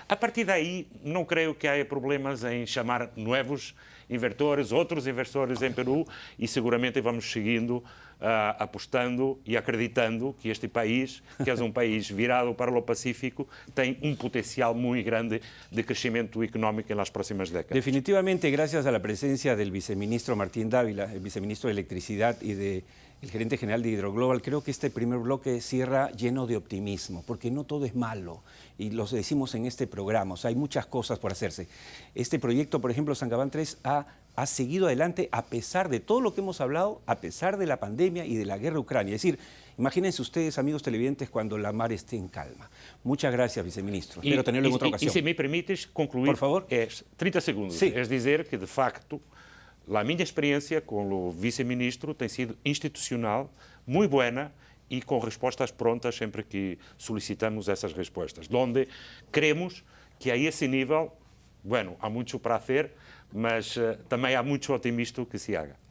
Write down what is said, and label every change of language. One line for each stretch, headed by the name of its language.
Portuguese: A partir daí, não creio que haja problemas em chamar novos inversores, outros inversores em Peru, e seguramente vamos seguindo, apostando e acreditando que este país, que é um país virado para o Pacífico, tem um potencial muito grande de crescimento económico nas próximas décadas.
Spanish: Definitivamente, gracias a la presencia del viceministro Martín Dávila, el viceministro de Electricidad y del gerente general de Hidroglobal, creo que este primer bloque cierra lleno de optimismo, porque no todo es malo, y lo decimos en este programa, o sea, hay muchas cosas por hacerse. Este proyecto, por ejemplo, Sancabán 3 ha seguido adelante a pesar de todo lo que hemos hablado, a pesar de la pandemia y de la guerra ucrania. Es decir, imagínense ustedes, amigos televidentes, cuando la mar esté en calma. Muchas gracias, viceministro. Espero tenerlo en otra ocasión.
Portuguese: E se me permites concluir, por favor. 30 segundos.
Spanish: Sí.
Portuguese: É dizer que, de facto, a minha experiência com o vice-ministro tem sido institucional, muito boa e com respostas prontas sempre que solicitamos essas respostas. Onde queremos que a esse nível, bueno, há muito para fazer, mas também há muito otimismo
Spanish: que se haga.